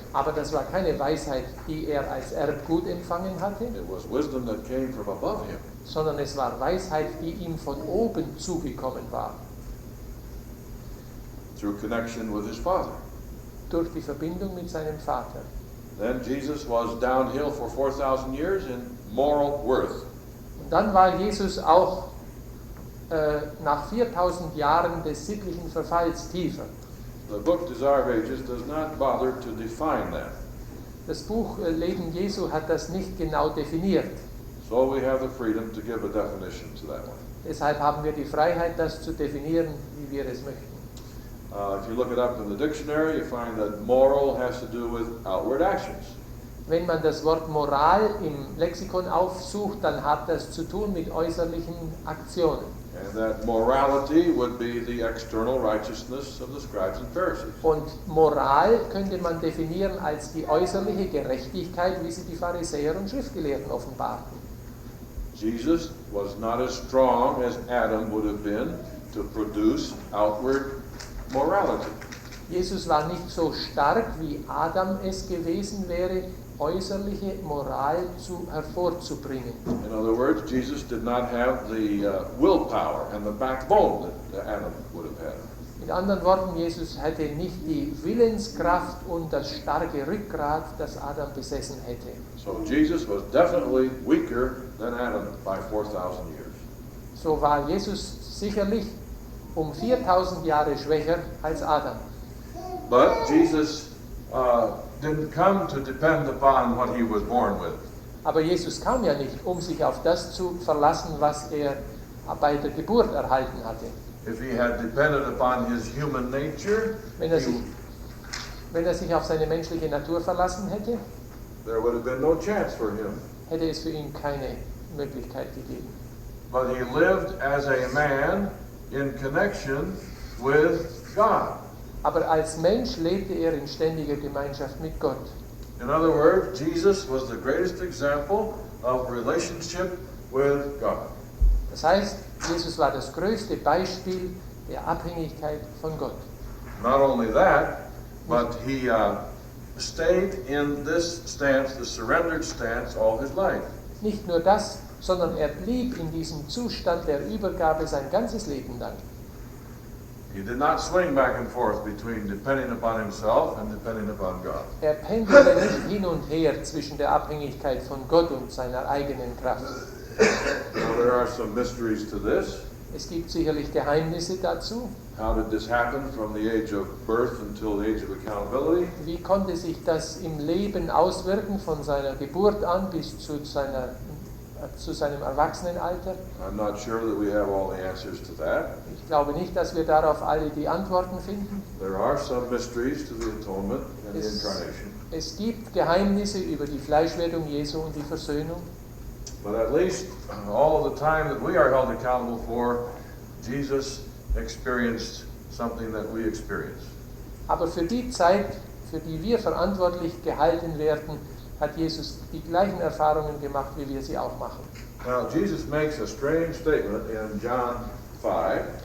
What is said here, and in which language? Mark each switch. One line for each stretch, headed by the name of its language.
German: Aber das war keine Weisheit, die er als Erbgut empfangen hatte,
English: It was wisdom that came from above him.
German: sondern es war Weisheit, die ihm von oben zugekommen war,
English: Through connection with his Father.
German: durch die Verbindung mit seinem Vater.
English: Then Jesus was downhill for 4,000 years in moral worth.
German: Und dann war Jesus auch nach 4000 Jahren des sittlichen Verfalls tiefer.
English: The book Desire of Ages does not bother to define that.
German: Das Buch Leben Jesu hat das nicht genau definiert.
English: So we have the freedom to give a definition to that one.
German: Deshalb haben wir die Freiheit, das zu definieren, wie wir es möchten.
English: If you look it up in the dictionary, you find that moral has to do with outward actions.
German: Wenn man das Wort Moral im Lexikon aufsucht, dann hat das zu tun mit äußerlichen Aktionen.
English: And that morality would be the external righteousness of the scribes and Pharisees.
German: Und Moral könnte man definieren als die äußerliche Gerechtigkeit, wie sie die Pharisäer und Schriftgelehrten offenbarten.
English: Jesus was not as strong as Adam would have been to produce outward morality.
German: Jesus war nicht so stark, wie Adam es gewesen wäre, äußerliche Moral hervorzubringen.
English: In other words, Jesus did not have the willpower and the backbone that Adam would have had.
German: Mit anderen Worten, Jesus hatte nicht die Willenskraft und das starke Rückgrat, das Adam besessen hätte.
English: So Jesus was definitely weaker than Adam by 4,000 years.
German: So war Jesus sicherlich um 4000 Jahre schwächer als Adam.
English: But Jesus didn't come to depend upon what he was born with.
German: Aber Jesus kam ja nicht, um sich auf das zu verlassen, was er bei der Geburt erhalten hatte.
English: If he had depended upon his human nature,
German: Wenn er sich auf seine menschliche Natur verlassen hätte,
English: there would have been no chance for him.
German: hätte es für ihn keine Möglichkeit gegeben.
English: But he lived as a man in connection with God.
German: Aber als Mensch lebte er in ständiger Gemeinschaft mit Gott.
English: In other words, Jesus was the greatest example of relationship with God.
German: Das heißt, Jesus war das größte Beispiel der Abhängigkeit von Gott.
English: Not only that, but he stayed in this stance, the surrendered stance, all his life.
German: Nicht nur das, sondern er blieb in diesem Zustand der Übergabe sein ganzes Leben lang.
English: He did not swing back and forth between depending upon himself and depending upon God.
German: Er pendelte nicht hin und her zwischen der Abhängigkeit von Gott und seiner eigenen Kraft.
English: Now there are some mysteries to this.
German: Es gibt sicherlich Geheimnisse dazu.
English: How did this happen from the age of birth until the age of accountability?
German: Wie konnte sich das im Leben auswirken, von seiner Geburt an bis zu seinem Erwachsenenalter?
English: I'm not sure that we have all the answers to that.
German: Ich glaube nicht, dass wir darauf alle die Antworten finden.
English: There are some mysteries to the atonement and the incarnation.
German: Es gibt Geheimnisse über die Fleischwerdung Jesu und die Versöhnung.
English: But at least all of the time that we are held accountable for, Jesus experienced something that we experience.
German: Aber für die Zeit, für die wir verantwortlich gehalten werden, hat Jesus die gleichen Erfahrungen gemacht, wie wir sie auch machen.
English: Now, Jesus makes a strange statement in John 5.